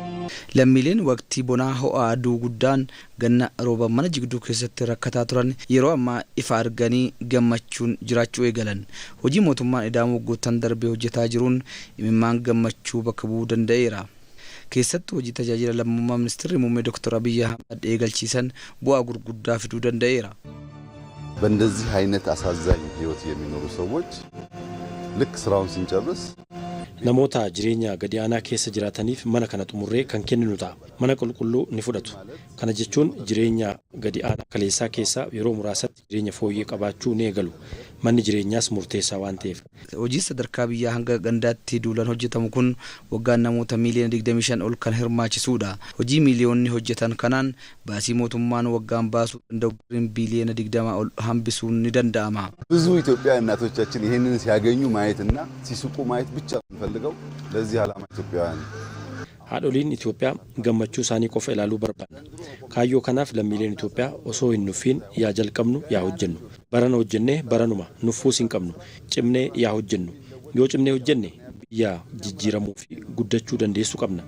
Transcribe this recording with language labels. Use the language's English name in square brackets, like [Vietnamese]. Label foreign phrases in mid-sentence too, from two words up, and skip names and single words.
[Oromo] Lammiileen waqtii bonaa ho'aa aduu guddaan ganna rooba mana jigduu keessatti rakkataa turan yeroo ammaa ifa arganii gammachuun jiraachuu eegalan. Hojii mootummaan ida'amuu waggoottan darbee hojjetaa jiruun imimmaan gammachuu bakka bu'uu danda'eera. Keessattuu hojii tajaajila lammummaa ministeerri muummee Dr. Abiy Ahmed eegalchiisan bu'aa gurguddaa fiduu danda'eera. [Amharic] በእንደዚህ አይነት አሳዛኝ ህይወት የሚኖሩ ሰዎች ልክ ስራውን ስንጨርስ [Oromo] namoota jireenya gadi aanaa keessa jiraataniif mana kana xumurree kan kenninu ta'a. Mana qulqulluu ni fudhatu. Kana jechuun jireenya gadi aanaa kaleessaa keessa yeroo muraasatti jireenya fooyyee qabaachuu ni eegalu. Manni jireenyaas murteessaa waan ta'eef. Hojii sadarkaa biyyaa hanga gandaatti duulan hojjetamu kun waggaan namoota miiliyoona 25 ol kan hirmaachisuudha. Hojii miiliyoonni hojjetan kanaan baasii mootummaan waggaan baasuu danda'u biiliyoona 20 ol hambisuun ni danda'ama. [Amharic] ብዙ ኢትዮጵያ እናቶቻችን ይሄንን ሲያገኙ ማየትና ሲስቁ ማየት ብቻ ፈልገው ለዚህ ዓላማ ኢትዮጵያውያን [Oromo] haadholiin Itoophiyaa gammachuu isaanii qofa ilaaluu barbaadna. Kaayyoo kanaaf lammiileen Itoophiyaa osoo hin nuffiin yaa jalqabnu yaa hojjennu. Barana hojjennee baranuma nuffuus hin qabnu. Cimnee yaa hojjennu. Yoo cimnee hojjenne biyya jijjiiramuu fi guddachuu dandeessuu qabna.